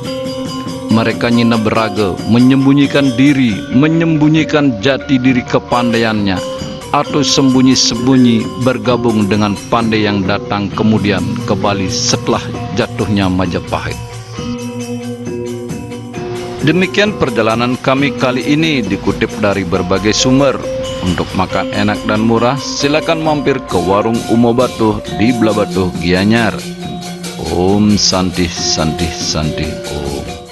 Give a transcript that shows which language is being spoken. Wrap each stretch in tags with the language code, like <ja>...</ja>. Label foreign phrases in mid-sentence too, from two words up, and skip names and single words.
<id>Mereka nyina beraga, menyembunyikan diri, menyembunyikan jati diri kepandaiannya, atau sembunyi-sembunyi bergabung dengan Pandey yang datang kemudian ke Bali setelah jatuhnya Majapahit. Demikian perjalanan kami kali ini, dikutip dari berbagai sumber. Untuk makan enak dan murah, silakan mampir ke warung Umo Batuh di Blabatuh, Gianyar.</id> <sa>Om Santi Santi Santi Om.</sa>